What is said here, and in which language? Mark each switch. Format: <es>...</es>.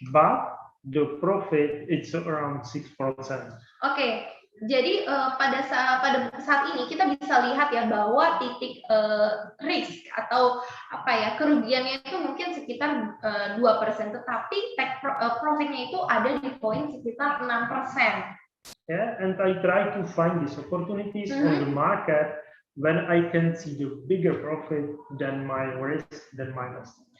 <en>But the profit it's around 6%. Okay.</en> <id>Jadi pada saat ini kita bisa lihat ya bahwa titik risk atau kerugiannya itu mungkin sekitar 2%, tetapi take profitnya itu ada di poin sekitar 6%.</id> <en>Yeah, and I try to find these opportunities on the market when I can see the bigger profit than my risk than minus.</en>